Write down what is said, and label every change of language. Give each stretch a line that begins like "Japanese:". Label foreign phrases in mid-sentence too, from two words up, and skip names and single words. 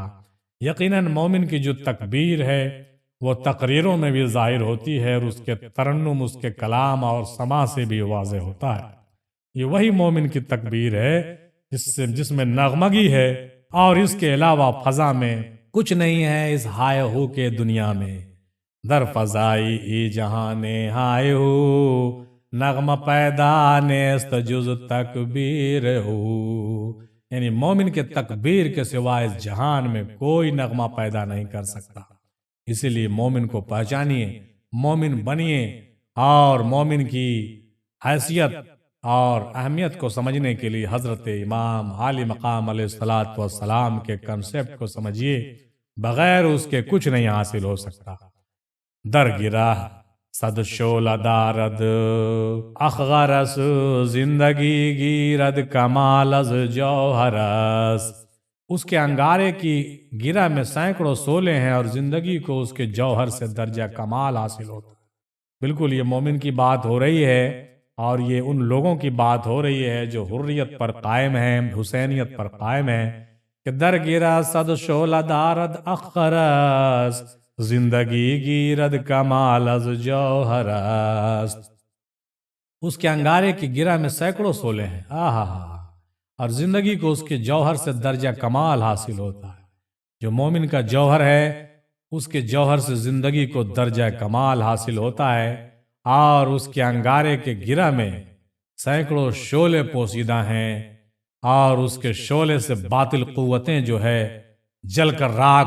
Urdu: یقیناً مومن کی جو تکبیر ہے وہ تقریروں میں بھی ظاہر ہوتی ہے، اور اس کے ترنم، اس کے کلام اور سما سے بھی واضح ہوتا ہے۔ یہ وہی مومن کی تکبیر ہے جس میں نغمگی ہے، اور اس کے علاوہ فضا میں کچھ نہیں ہے اس ہائے ہو کے دنیا میں۔
Persian: در فضائی ای جہان ہائے ہو، نغمہ پیدا نیست جز تکبیر ہو۔
Urdu: یعنی مومن کے تکبیر کے سوا اس جہان میں کوئی نغمہ پیدا نہیں کر سکتا۔ اسی لیے مومن کو پہچانیے، مومن بنیے، اور مومن کی حیثیت اور اہمیت کو سمجھنے کے لیے حضرت امام عالی مقام
Arabic: علیہ الصلوۃ والسلام
Urdu: کے کنسپٹ کو سمجھیے، بغیر اس کے کچھ نہیں حاصل ہو سکتا۔
Persian: در گرہ صد شعلہ دارد اخغرس، زندگی گیرد کمال از جوہرس۔
Urdu: اس کے انگارے کی گرہ میں سینکڑوں شعلے ہیں، اور زندگی کو اس کے جوہر سے درجہ کمال حاصل ہوتا ہے۔ بالکل یہ مومن کی بات ہو رہی ہے، اور یہ ان لوگوں کی بات ہو رہی ہے جو حریت پر قائم ہیں، حسینیت پر قائم ہیں، کہ
Persian: در گرہ صد شعلہ دارد اخغرس، زندگی گیرد کمال از جوہرس۔
Urdu: اس کے انگارے کی گرہ میں سینکڑوں شعلے ہیں، اور زندگی کو اس کے جوہر سے درجہ کمال حاصل ہوتا ہے۔ جو مومن کا جوہر ہے اس کے جوہر سے زندگی کو درجہ کمال حاصل ہوتا ہے، اور اس کے انگارے کے گرہ میں سینکڑوں شعلے پوشیدہ ہیں، اور اس کے شعلے سے باطل قوتیں جو ہے جل کر